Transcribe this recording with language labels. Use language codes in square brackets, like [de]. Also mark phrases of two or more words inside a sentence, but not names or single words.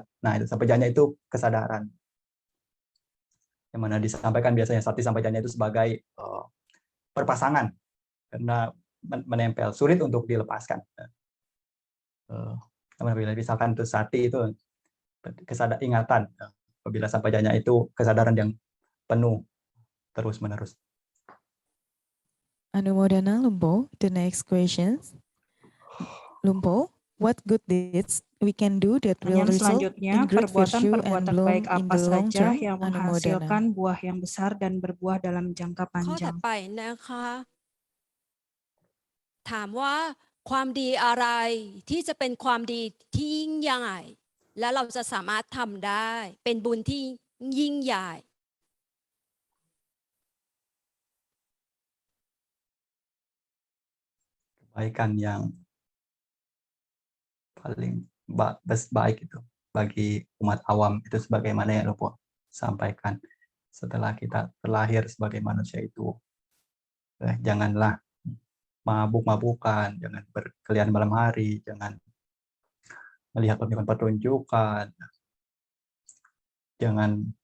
[id] Nah, itu sampajanya itu kesadaran. Yang mana disampaikan biasanya sati sampajanya itu sebagai perpasangan, karena menempel, sulit untuk dilepaskan. Misalkan itu sati itu kesadaran ingatan, apabila sampajanya itu kesadaran yang penuh terus menerus. Anumodana Lumpo, [en] the next questions. Lumpo, what good deeds we can do that will [id] Pertanyaan [en] result [id] selanjutnya, [en] in great virtue and [id] perbuatan-perbuatan [en] bloom [id] baik [en] in [id] apa [en] the long [id] saja [en] term? [id] yang [en] Anumodana. [id] menghasilkan buah yang besar dan berbuah dalam jangka [th] ข้อถัด [id] panjang? [th] ไปนะคะ ถามว่าความดีอะไรที่จะเป็นความดีที่ยิ่งใหญ่และเราจะสามารถทำได้เป็นบุญที่ยิ่งใหญ่ [id] Kebaikan yang paling baik itu bagi umat awam itu sebagaimana yang Lumpo sampaikan, setelah kita terlahir sebagai manusia itu janganlah mabuk-mabukan, jangan berkeliaran malam hari, jangan melihat pertunjukan, jangan